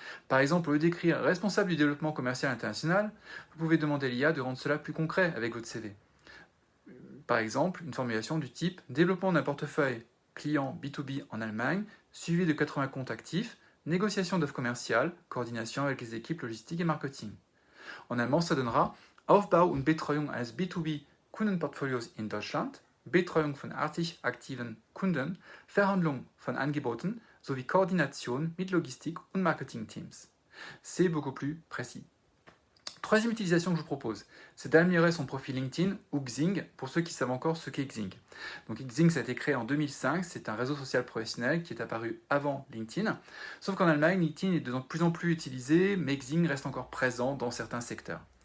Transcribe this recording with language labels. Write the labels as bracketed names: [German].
[French] Par exemple, au lieu d'écrire responsable du développement commercial international, vous pouvez demander à l'IA de rendre cela plus concret avec votre CV. Par exemple, une formulation du type développement d'un portefeuille client B2B en Allemagne, suivi de 80 comptes actifs, négociation d'offres commerciales, coordination avec les équipes logistiques et marketing. En allemand, ça donnera [German] Aufbau und Betreuung eines B2B Kundenportfolios in Deutschland, Betreuung von artig aktiven Kunden, Verhandlung von Angeboten sowie Koordination mit Logistik und Marketing-Teams. [French] C'est beaucoup plus précis. Troisième utilisation que je vous propose, c'est d'améliorer son profil LinkedIn ou Xing pour ceux qui savent encore ce qu'est Xing. Donc Xing, ça a été créé en 2005, c'est un réseau social professionnel qui est apparu avant LinkedIn. Sauf qu'en Allemagne, LinkedIn est de plus en plus utilisé, mais Xing reste encore présent dans certains secteurs.